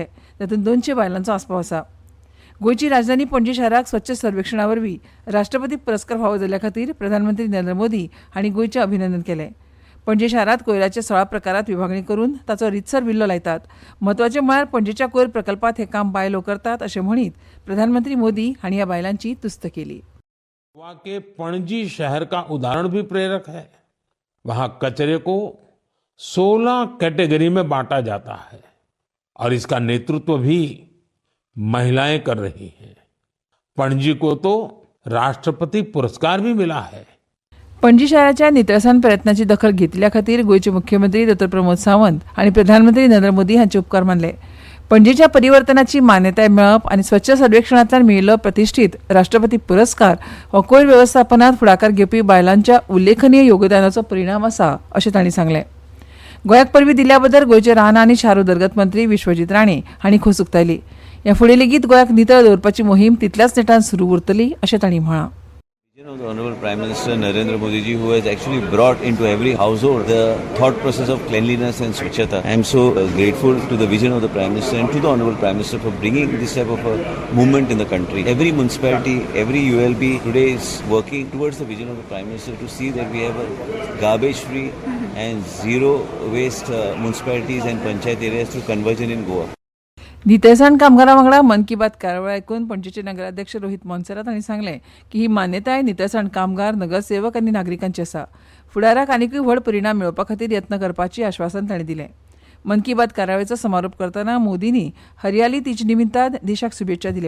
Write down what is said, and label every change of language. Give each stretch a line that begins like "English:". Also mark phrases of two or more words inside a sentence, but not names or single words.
Konkani: तातूंत 200 बायलांचो आस्पाव आसा. गोंयची राजधानी पणजी शाराक स्वच्छ सर्वेक्षणा वरवीं राष्ट्रपती पुरस्कार फावो जाल्ल्या खातीर प्रधानमंत्री नरेंद्र मोदी हांणी गोंयचें अभिनंदन केलें. पणजी शारांत कोयराच्या 16 प्रकारांत विभागणी करून ताचो रितसर विल्लो लायतात. म्हत्वाचें म्हळ्यार पणजेच्या कोयर प्रकल्पांत हें काम बायलो करतात अशें म्हणीत प्रधानमंत्री मोदी हांणी ह्या बायलांची तुस्त केली.
Hindi: गोवा के पणजी शहर का उदाहरण भी प्रेरक है. वहाँ कचरे को 16 कैटेगरी में बांटा जाता है और इसका नेतृत्व भी महिलाएं कर रही हैं. पणजी को तो राष्ट्रपति पुरस्कार भी मिला है.
Konkani: पणजी शहराच्या नितळसाण प्रयत्नाची दखल घेतल्या खातीर गोंयचे मुख्यमंत्री डॉ. प्रमोद सावंत हांणी प्रधानमंत्री नरेंद्र मोदी हांचे उपकार मानले. पणजेच्या परिवर्तनाची मान्यताय मेळप आनी स्वच्छ सर्वेक्षणांतल्यान मेळिल्लो प्रतिश्ठीत राष्ट्रपती पुरस्कार हो कोयर वेवस्थापनांत फुडाकार घेवपी बायलांच्या उल्लेखनीय योगदानाचो परिणाम आसा अशें तांणी सांगलें. गोंयाक परबीं दिल्ल्या बद्दल गोंयचे रान आनी शार उदरगत मंत्री विश्वजीत राणे हांणी खोस उक्तायली. ह्या फुडें लेगीत गोंयाक नितळ दवरपाची मोहीम तितल्याच नेटान सुरू उरतली अशें तांणी म्हळां.
English: The Honorable Prime Minister Narendra Modi ji, who has actually brought into every household the thought process of cleanliness and swachhata. I am so grateful to the vision of the Prime Minister and to the Honorable Prime Minister for bringing this type of a movement in the country. Every municipality, every ULB today is working towards the vision of the Prime Minister to see that we have a garbage-free and zero waste municipalities and panchayat areas through conversion in Goa.
Konkani: नितळसाण कामगारां वांगडा मन की बात कार्यावळ आयकून पणजेचे नगराध्यक्ष रोहित मोन्सेरात हांणी सांगलें की ही मान्यताय नितळसाण कामगार नगरसेवक आनी नागरिकांची आसा. फुडाराक आनीकूय व्हड परिणाम मेळोवपा खातीर यत्न करपाची आश्वासन तांणी दिलें. मन की बात कार्यावळीचो समारोप करतना मोदींनी हरियाली तीज निमित्तान देशाक शुभेच्छा दिल्यो.